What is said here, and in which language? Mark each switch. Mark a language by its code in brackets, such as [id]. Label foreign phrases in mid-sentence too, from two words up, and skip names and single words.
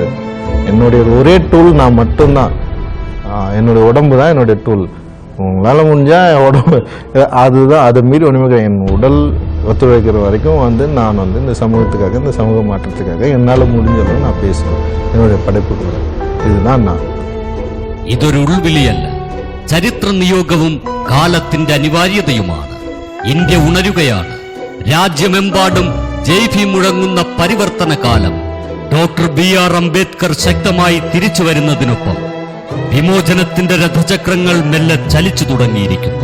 [ta] என்னுடைய ஒரே டூல் நான் மட்டும்தான். என்னுடைய உடம்பு தான் என்னுடைய டூல். உங்களால் முடிஞ்சால் உடம்பு அதுதான், அதை மீறி ஒன்றுமே கிடையாது. என் உடல் ஒத்துழைக்கிற வரைக்கும் வந்து நான் வந்து இந்த சமூகத்துக்காக, இந்த சமூக மாற்றத்துக்காக என்னால் முடிஞ்சளவு நான் பேசுவேன் என்னுடைய படைப்புகளை. இதுதான் நான். [ml] ഇതൊരു ഉൾവിളിയല്ല, ചരിത്ര നിയോഗവും കാലത്തിന്റെ അനിവാര്യതയുമാണ്. ഇന്ത്യ ഉണരുകയാണ്. രാജ്യമെമ്പാടും ജയ് ഭീം മുഴങ്ങുന്ന പരിവർത്തന കാലം. ഡോക്ടർ BR അംബേദ്കർ ശക്തമായി തിരിച്ചു വരുന്നതിനൊപ്പം വിമോചനത്തിന്റെ രഥചക്രങ്ങൾ മെല്ലെ ചലിച്ചു തുടങ്ങിയിരിക്കുന്നു.